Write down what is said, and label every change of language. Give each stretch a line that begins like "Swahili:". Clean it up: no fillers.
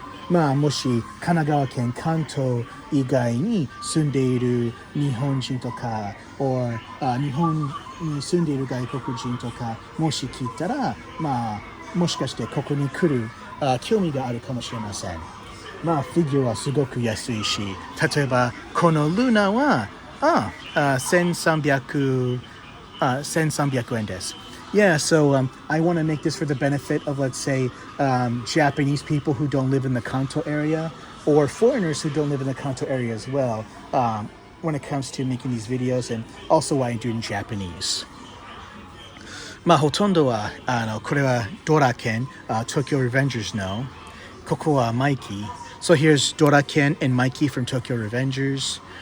Japanese: もし神奈川県関東以外に住んでいる日本人とか、日本に住んでいる外国人とかもし聞いたら、もしかしてここに来る興味があるかもしれません。フィギュアはすごく安いし、例えばこのルナは1300円です。
English: Yeah, so I want to make this for the benefit of, let's say, Japanese people who don't live in the Kanto area, or foreigners who don't live in the Kanto area as well, when it comes to making these videos, and also why I do it in Japanese.
Japanese: ほとんどはこれはドラケン、Tokyo Revengers の、ここはマイキー。
English: So here's Dora-ken and Mikey from Tokyo Revengers.